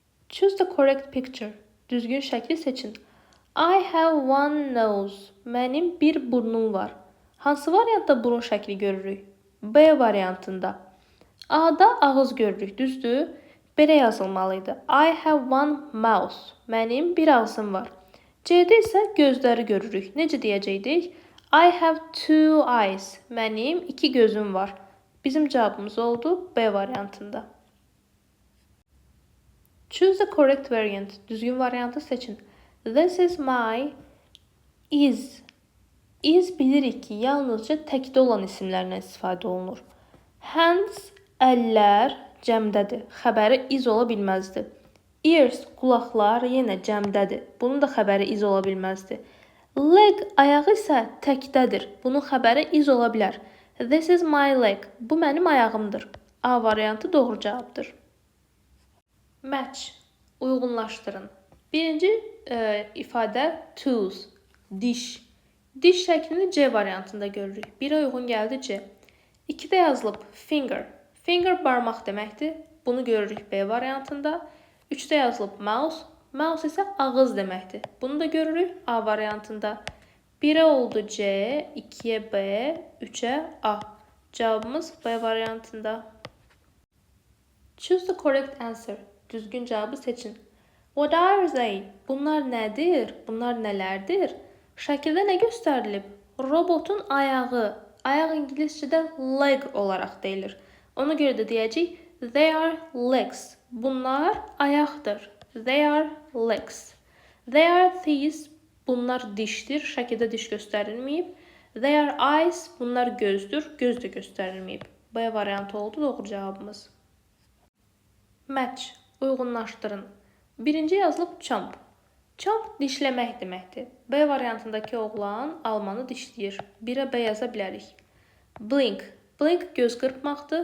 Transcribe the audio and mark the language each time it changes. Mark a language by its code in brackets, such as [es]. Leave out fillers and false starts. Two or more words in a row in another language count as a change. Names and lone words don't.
[en] Choose the correct picture. [az] Düzgün şəkli seçin. [en] I have one nose. [az] Mənim bir burnum var. Hansı variantda burun şəkli görürük? B variantında. A-da ağız görürük, düzdür? Belə yazılmalıydı. [en] I have one mouth. [az] Mənim bir ağzım var. C-də isə gözləri görürük. Necə deyəcəkdik? [en] I have two eyes. [az] Mənim iki gözüm var. Bizim cavabımız oldu B variantında. [en] Choose the correct variant. [az] Düzgün variantı seçin. [en] This is my is. [az] Is bilirik ki, yalnızca təkdə olan isimlərlə istifadə olunur. Hands, əllər cəmdədir. Xəbəri is ola bilməzdi. Ears, qulaqlar yenə cəmdədir. Bunun da xəbəri is ola bilməzdi. Leg, ayağı isə təkdədir. Bunun xəbəri is ola bilər. [en] This is my leg. [az] Bu mənim ayağımdır. A variantı doğru cavabdır. Match, uyğunlaşdırın. Birinci ifadə tooth, diş. Diş şəklini C variantında görürük. 1-ə uyğun gəldi C. 2-də yazılıb finger. Finger barmaq deməkdir. Bunu görürük B variantında. 3-də yazılıb mouse. Mouse isə ağız deməkdir. Bunu da görürük A variantında. 1-ə oldu C, 2-yə B, 3-ə A. Cavabımız B variantında. [en] Choose the correct answer. [az] Düzgün cavabı seçin. [en] What are they? [az] Bunlar nədir? Bunlar nələrdir? Şəkildə nə göstərilib? Robotun ayağı. Ayaq ingiliscədə leg olaraq deyilir. Ona görə də deyəcəyik [en] they are legs. [az] Bunlar ayaqdır. [en] They are legs. They are teeth. [az] Bunlar dişdir. Şəkildə diş göstərilməyib. [en] They are eyes. [az] Bunlar gözdür. Göz də göstərilməyib. B variantı oldu doğru cavabımız. Match, uyğunlaşdırın. Birinci yazılıb chomp. Chomp dişləmək deməkdir. B variantındakı oğlan almanı dişləyir. 1-ə B yaza bilərik. Blink. Blink göz qırpmaqdır.